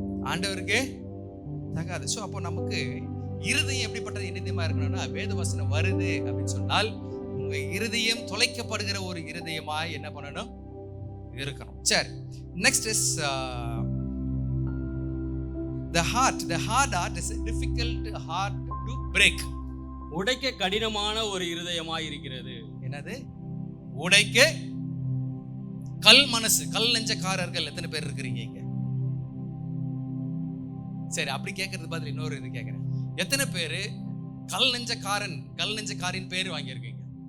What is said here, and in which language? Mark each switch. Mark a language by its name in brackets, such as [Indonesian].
[Tamil] ஆண்டவருக்கே தகாது. ஸோ அப்போ நமக்கு இருதயம் எப்படிப்பட்டது இருதயமா இருக்கணும்னா, வேத வசனம் வருது அப்படின்னு சொன்னால் உங்க இருதயம் தொலைக்கப்படுகிற ஒரு இருதயமா என்ன பண்ணணும், இருக்கணும். [English] சரி, next is the heart is a difficult heart to break. [Tamil] உடைக்க கடினமான ஒரு இருதயமாய் இருக்கிறது. என்னது? உடைக்க கல் மனசு, கல் நெஞ்சக்காரர்கள் எத்தனை பேர் இருக்கிறீங்க இங்க? சரி, அப்படி கேட்கறது பதில் இன்னொரு இது கேட்கிறேன். எத்தனை பேரு கல் நெஞ்சக்காரின் பேர் வாங்கியிருக்கீங்க?